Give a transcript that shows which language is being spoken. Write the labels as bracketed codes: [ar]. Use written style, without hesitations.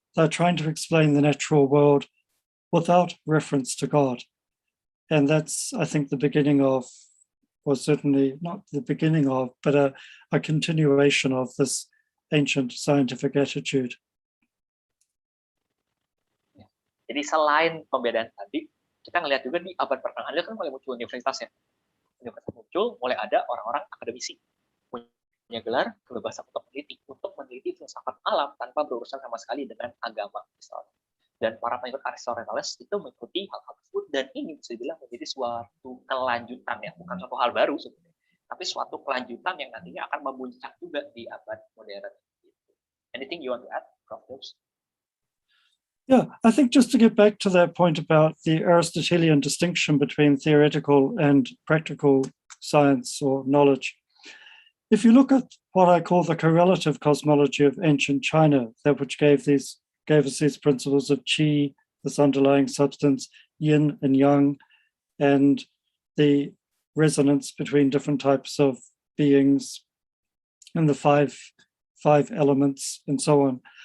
[en] They're trying to explain the natural world without reference to God. And that's, I think, the beginning of, or certainly not the beginning of, but a continuation of this ancient scientific attitude. [id] Jadi selain pembedaan tadi, kita ngelihat juga di abad pertengahan kan mulai muncul universitas ya. Universitas muncul, mulai ada orang-orang akademisi punya gelar kebebasan untuk meneliti filsafat alam tanpa berurusan sama sekali dengan agama misalnya. Dan para pengikut Aristoteles itu mengikuti hal-hal tersebut, dan ini bisa dibilang menjadi suatu kelanjutan ya, bukan suatu hal baru sebenarnya, tapi suatu kelanjutan yang nantinya akan memuncak juga di abad modern. [en] Anything you want to add, Prof. Yeah, I think just to get back to that point about the Aristotelian distinction between theoretical and practical science or knowledge, if you look at what I call the correlative cosmology of ancient China, that which gave us these principles of qi, this underlying substance, yin and yang, and the resonance between different types of beings and the five elements and so on.